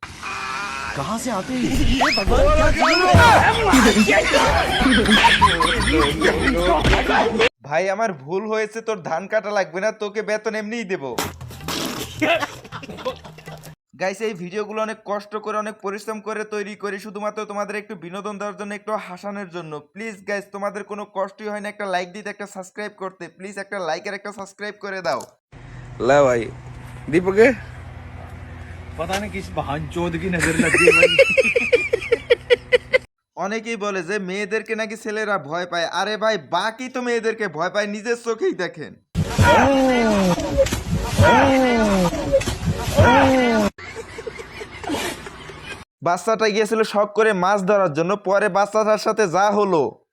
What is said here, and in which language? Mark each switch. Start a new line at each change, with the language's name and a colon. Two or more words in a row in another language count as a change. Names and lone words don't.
Bangla: ভাই আমার ভুল হয়েছে, তোর ধান কাটা লাগবে না, তোকে বেতন এমনিই দেবো। গাইস এই ভিডিওগুলো অনেক কষ্ট করে অনেক পরিশ্রম করে তৈরি করি শুধুমাত্র তোমাদের একটু বিনোদন দেওয়ার জন্য, একটু হাসানোর জন্য।
English: please guys
Bangla: তোমাদের কোনো কষ্টই হয় না একটা লাইক দিতে, একটা সাবস্ক্রাইব করতে। প্লিজ একটা লাইক আর একটা সাবস্ক্রাইব করে দাও।
Hindi: ला भाई दीपक पता नहीं किस बहान चोद की नजर लग गई भाई।
Bangla: অনেকেই বলে যে মেয়েদেরকে নাকি ছেলেরা ভয় পায়। আরে ভাই বাকি তো মেয়েদেরকে ভয় পায়, নিজের চোখেই দেখেন। বাচ্চাটা গিয়েছিল শখ করে মাছ ধরার জন্য, পরে বাচ্চাটার সাথে যা হলো।